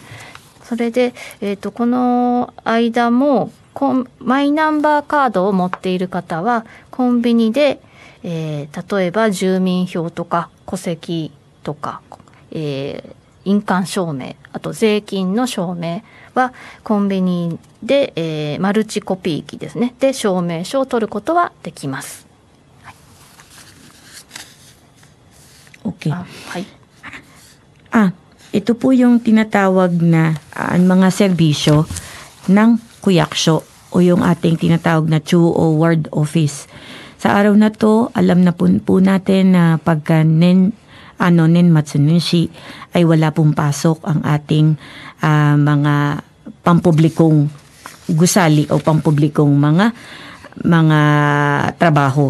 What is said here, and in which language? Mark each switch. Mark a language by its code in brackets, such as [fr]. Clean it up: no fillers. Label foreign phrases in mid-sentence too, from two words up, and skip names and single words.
[ja] それで、この間もマイナンバーカードを持っている方はコンビニで、例えば住民票とか戸籍とか、印鑑証明、あと税金の証明はコンビニで、マルチコピー機ですね、で証明書を取ることはできます。 [en] Okay. [ja] はい。 [tl] Ito po yung tinatawag na mga serbisyo ng kuyaksyo o yung ating tinatawag na CHUO Ward Office. Sa araw na to, alam na po natin na pagka Nenmatsununshi ay wala pong pasok ang ating mga pampublikong gusali o pampublikong mga trabaho.